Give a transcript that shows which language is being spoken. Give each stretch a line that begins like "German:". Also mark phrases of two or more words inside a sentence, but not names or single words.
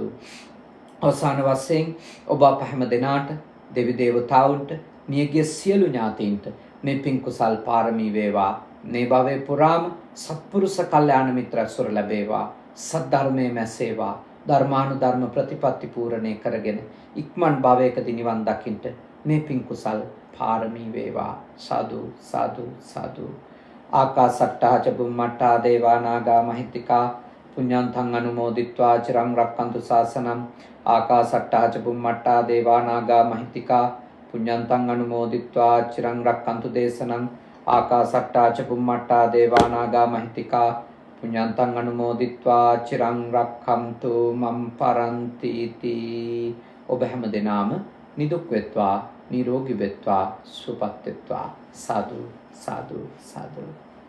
Sinhala: අවසාන වශයෙන් ඔබ අප හැම දෙනාට දෙවි දේවතාවුන්ට මියගිය සියලු ඥාතීන්ට මේ පින් කුසල් පාරමී වේවා. මේ භවයේ පුරාම සත්පුරුෂ කල්යාණ මිත්‍ර ඇසුර ලැබේවා. සද්ධර්මයේ මැසේවා. ධර්මානුධර්ම ප්‍රතිපත්ති පූර්ණේ කරගෙන ඉක්මන් භවයකදී නිවන් දකින්ට මේ පින් කුසල් පාරමී වේවා. සාදු සාදු සාදු.
Pali: ආකාසට්ටා ච බුම්මට්ටා දේවා නාග මහිත්‍තිකා පුඤ්ඤන්තං අනුමෝදිත්වා චිරං රක්ඛන්තු ශාසනං. ආකාසට්ටා ච බුම්මට්ටා දේවා නාග මහිත්‍තිකා පුඤ්ඤන්තං අනුමෝදිත්වා චිරං රක්ඛන්තු දේශනං. ආකාසට්ටා ච බුම්මට්ටා දේවා නාග මහිත්‍තිකා පුඤ්ඤන්තං අනුමෝදිත්වා චිරං රක්ඛන්තු මම් පරන්ති තී.
Sinhala: ඔබ හැම දෙනාම නිදුක් වෙත්වා, නිරෝගී වෙත්වා, සුවපත් වෙත්වා. සාදු සාදු සාදු.